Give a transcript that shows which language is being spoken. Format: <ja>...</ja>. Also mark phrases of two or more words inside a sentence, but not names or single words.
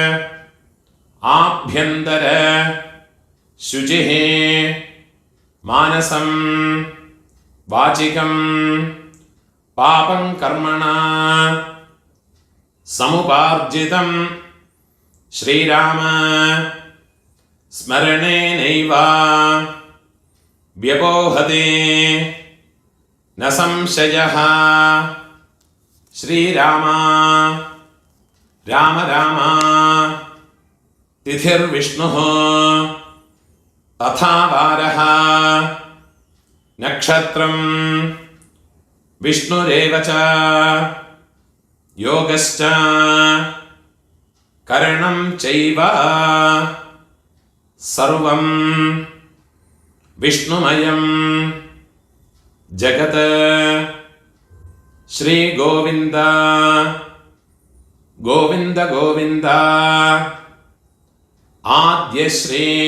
<sa>आभ्यन्तर शुचिः मानसं वाचिकं पापं कर्मणा समुपार्जितं श्रीराम स्मरणेनैव व्यपोहते न संशयः. श्रीराम राम राम तिथिर्विष्णुः तथा वारः നക്ഷത്രം വിഷ്ണുരേവ ച യോഗശ്ച കരണം ചൈവ സർവം വിഷ്ണുമയം ജഗത് ശ്രീ ഗോവിന്ദ ഗോവിന്ദ ഗോവിന്ദ ആദ്യശ്രീ</sa>